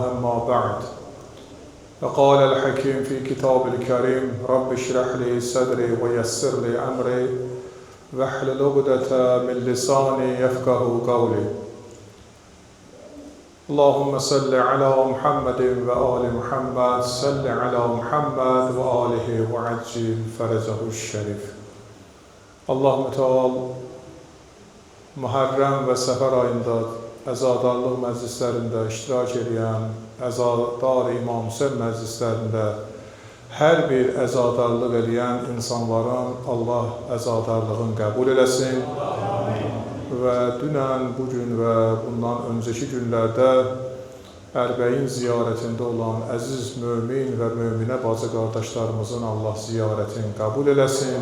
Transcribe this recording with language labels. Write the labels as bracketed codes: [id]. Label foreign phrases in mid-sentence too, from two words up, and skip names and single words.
[ar] أما بعد، فقال الحكيم في كتاب الكريم: رب اشرح لي صدري ويسر لي أمري واحلل عقدة من لساني يفقهوا قولي. اللهم صل على محمد وآل محمد. صل على محمد وآله وعجل فرجه الشريف. [az] Allahümme Teala Muharrem və Səfər ayında əzadarlıq məclislərində iştirak edən, əzadar İmam Hüseyin məclislərində hər bir əzadarlıq edən insanların Allah əzadarlığını qəbul eləsin və dünən, bugün və bundan öncəki günlərdə Ərbəin ziyarətində olan əziz mömin və möminə bacı qardaşlarımızın Allah ziyarətini qəbul eləsin.